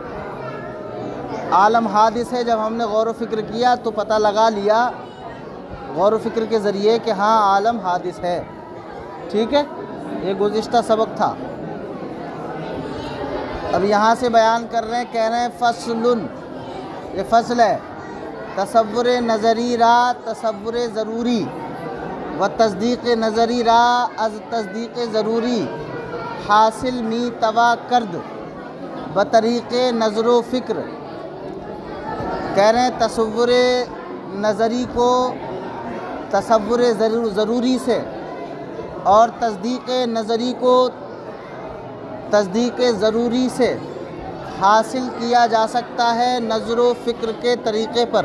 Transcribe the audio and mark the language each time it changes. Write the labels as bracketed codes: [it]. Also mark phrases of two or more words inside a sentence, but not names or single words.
[ur] عالم حادث ہے، جب ہم نے غور و فکر کیا تو پتہ لگا لیا غور و فکر کے ذریعے کہ ہاں عالم حادث ہے۔ ٹھیک ہے، یہ گزشتہ سبق تھا۔ اب یہاں سے بیان کر رہے ہیں، کہہ رہے ہیں فصلن، یہ فصل ہے۔ [fa] تصور نظری را تصور ضروری و تصدیق نظری را از تصدیق ضروری حاصل می توا کرد بطریق نظر و فکر۔ [ur] کہہ رہے ہیں تصور نظری کو تصور ضروری سے اور تصدیق نظری کو تصدیق ضروری سے حاصل کیا جا سکتا ہے نظر و فکر کے طریقے پر۔